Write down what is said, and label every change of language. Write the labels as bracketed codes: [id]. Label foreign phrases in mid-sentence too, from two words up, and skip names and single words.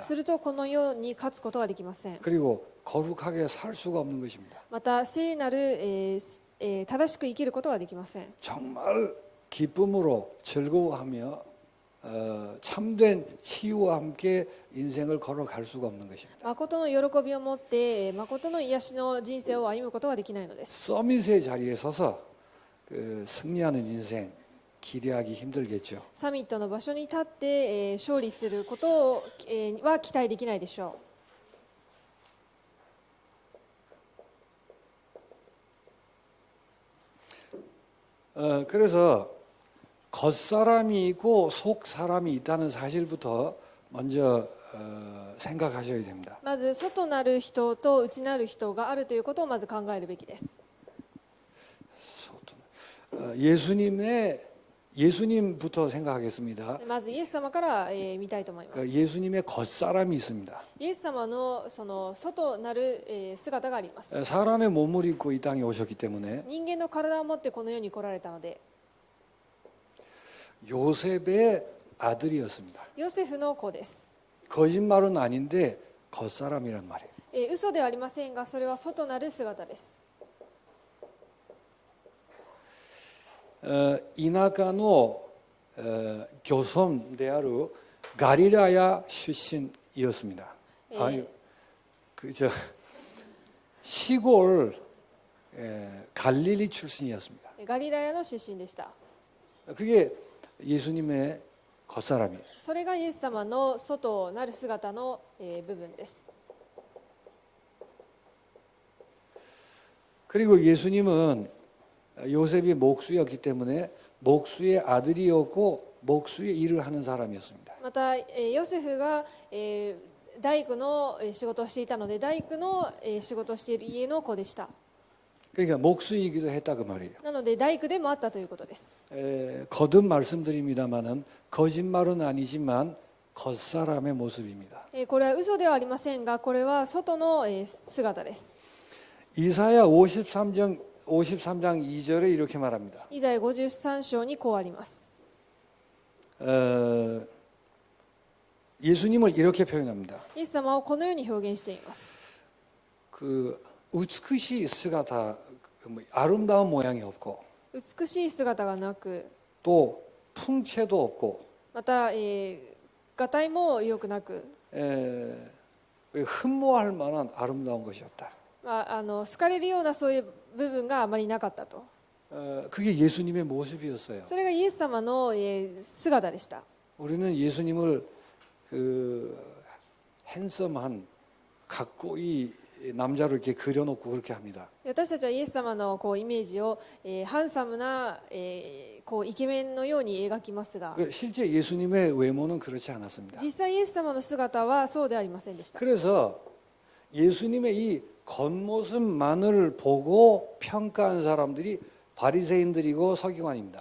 [ja] するとこの世に勝つことができません。 [ko] 그리고 거룩하게 살 수가 없는 것입니다. [ja] また聖なる、正しく生きることができません。 [ko] 정말 기쁨으로 즐거워하며 참된 치유와 함께 인생을 걸어갈 수가 없는 것입니다. [ja] 誠の喜びを持って誠の癒しの人生を歩むことができないのです。 [ko] 서밋의 자리에 서서 승리하는 인생 기대하기 힘들겠죠. [ja] サミットの場所に立って、勝利することを、は期待できないでしょう。 [ko] 그래서 겉사람이 있고 속사람이 있다는 사실부터 먼저 생각하셔야 됩니다. [ja] まず外なる人と内なる人があるということをまず考えるべきです。 [ko] 예수님부터 생각하겠습니다. [ja] まずイエス様から、見たいと思います。 [ko] 예수님의 겉사람이 있습니다. [ja] イエス様のその外なる、姿があります。 [ko] 사람의 몸을 입고 이 땅에 오셨기 때문에 [ja] 人間の体を持ってこの世に来られたので、 [ko] 요셉의 아들이었습니다. [ja] ヨセフの子です。 [ko] 거짓말은 아닌데 겉사람이란 말이에요. [ja] 嘘ではありませんが、それは外なる姿です。 이나가노 교섬 대하루 가리라야 출신이었습니다. [ko] 시골 갈릴리 출신이었습니다. [ja] ガリラヤの出身でした。 [ko] 그게 예수님의 겉사람이에요. [ja] それがイエス様の外なる姿の、部分です。 [ko] 그리고 예수님은 요셉이 목수였기 때문에 목수의 아들이었고 목수의 일을 하는 사람이었습니다. [ja] また、ヨセフが、大工の仕事をしていたので、大工の仕事をしている家の子でした。 [ko] 그러니까 목수이기도 했다 그 말이에요. [ja] なので大工でもあったということです。 [ko] 거듭 말씀드립니다만은 거짓말은 아니지만 겉사람의 모습입니다. [ja] これは嘘ではありませんが、これは外の、姿です。 [ko] 이사야 53장 2절에 이렇게 말합니다. [ja] イザヤ53章にこうあります。 [ko] 예수님을 이렇게 표현합니다. [ja] イエス様をこのように表現しています。 [ko] 그 [ja] 美しい姿 [ko] 아름다운 모양이 없고 [ja] 美しい姿がなく、 [ko] 또 풍채도 없고 [ja] また、がたいも良くなく、 [ko] 흠모할 만한 아름다운 것이 없다. [ja] 好かれるようなそういう部分があまりなかったと。 [ko] 그게 예수님의 모습이었어요. [ja] それがイエス様の、姿でした。 [ko] 우리는 예수님을 그 핸섬한 가꼬이 남자로 이렇게 그려놓고 그렇게 합니다. [ja] 私たちはイエス様のこうイメージを、ハンサムな、こうイケメンのように描きますが、 [ko] 실제 예수님의 외모는 그렇지 않았습니다. [ja] 実際イエス様の姿はそうではありませんでした。 [ko] 그래서 예수님의 이 겉모습만을 보고 평가한 사람들이 바리새인들이고 서기관입니다.